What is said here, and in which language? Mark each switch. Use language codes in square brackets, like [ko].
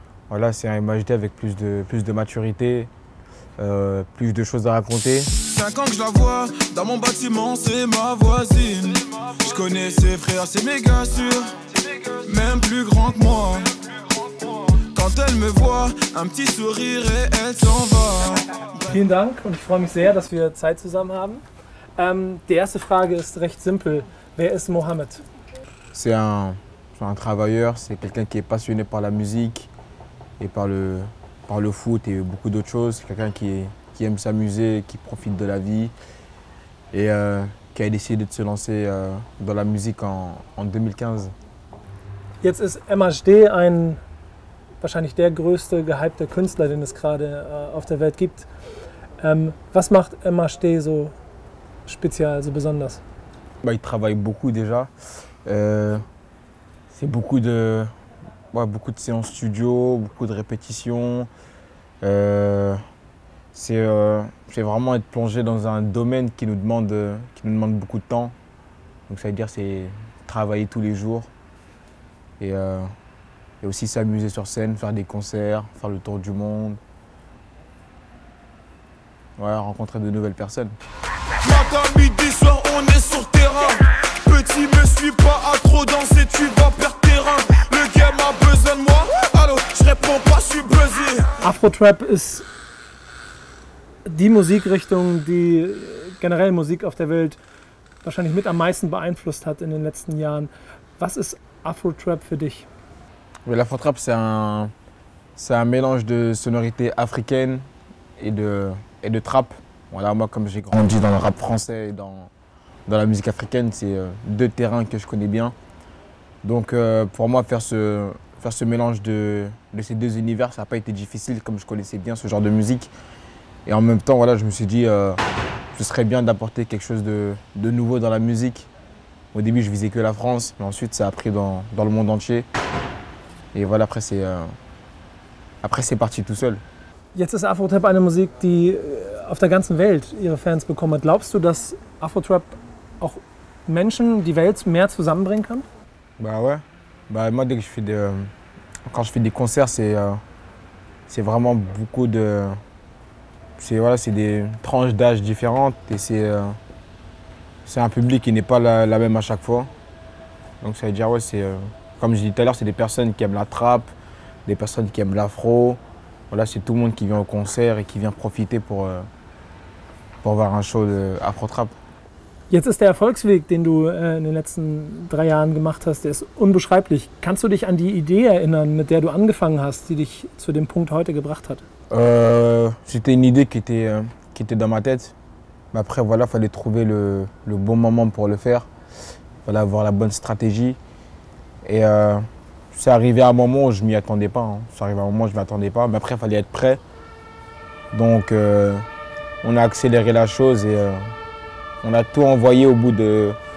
[fr] Voilà, c'est un MHD avec plus de maturité, plus de choses à raconter. 5 ans que je la vois, dans mon bâtiment, c'est ma voisine. Je connais ses frères, c'est méga sûr, même plus grand que moi. Quand elle me voit, un petit sourire et elle s'en va. [de] Vielen Dank und ich freue mich sehr, dass wir Zeit zusammen haben. Die erste Frage ist recht simpel. Wer ist Mohamed? [fr] C'est un travailleur, c'est quelqu'un qui est passionné par la musique et par le foot et beaucoup d'autres choses. Quelqu'un qui aime s'amuser, qui profite de la vie et qui a décidé de se lancer dans la musique en 2015. [de] Jetzt ist MHD wahrscheinlich der größte gehypte Künstler, den es gerade auf der Welt gibt. Was macht MHD so speziell, so besonders? [fr] Bah, il travaille beaucoup déjà. C'est beaucoup de séances studio, beaucoup de répétitions. C'est vraiment être plongé dans un domaine qui nous demande beaucoup de temps. Donc ça veut dire c'est travailler tous les jours et aussi s'amuser sur scène, faire des concerts, faire le tour du monde. Ouais, rencontrer de nouvelles personnes. Matin, midi, soir, on est sur terrain. Petit, me suis pas à trop danser, tu vas perdre terrain. Le game a besoin de moi, allô, je réponds pas, je suis buzzé. [de] Afro-Trap ist die Musikrichtung, die generell Musik auf der Welt wahrscheinlich mit am meisten beeinflusst hat in den letzten Jahren. Was ist Afro-Trap für dich? [fr] L'Afro-Trap, c'est un mélange de sonorités africaines et de trap. Voilà, moi, comme j'ai grandi dans le rap français et dans la musique africaine, c'est deux terrains que je connais bien. Donc pour moi, faire ce mélange de ces deux univers, ça n'a pas été difficile, comme je connaissais bien ce genre de musique. Et en même temps, voilà, je me suis dit ce serait bien d'apporter quelque chose de nouveau dans la musique. Au début, je visais que la France, mais ensuite, ça a pris dans le monde entier. Et voilà, après, c'est parti tout seul. Jetzt ist Afro-Trap eine Musik, die auf der ganzen Welt ihre Fans bekommen hat. Glaubst du, dass Afro-Trap auch Menschen, die Welt mehr zusammenbringen kann? Bah ouais. Bah moi, quand je fais des concerts, c'est vraiment beaucoup de... C'est des tranches d'âge différentes et c'est un public qui n'est pas la même à chaque fois. Donc ça veut dire, ouais, comme je disais tout à l'heure, c'est des personnes qui aiment la trap, des personnes qui aiment l'afro. Voilà, c'est tout le monde qui vient au concert et qui vient profiter pour voir un show de Afro-Trap. [de] Jetzt ist der Erfolgsweg, den du in den letzten 3 Jahren gemacht hast, der ist unbeschreiblich. Kannst du dich an die Idee erinnern, mit der du angefangen hast, die dich zu dem Punkt heute gebracht hat? [fr] C'était une idée qui était dans ma tête. Mais après, voilà, il fallait trouver le bon moment pour le faire. Il fallait avoir la bonne stratégie. Et c'est arrivé à un moment où je ne m'y attendais pas. Hein. C'est arrivé à un moment où je ne m'y attendais pas. Mais après, il fallait être prêt. Donc, on a accéléré la chose et on a tout envoyé au bout de...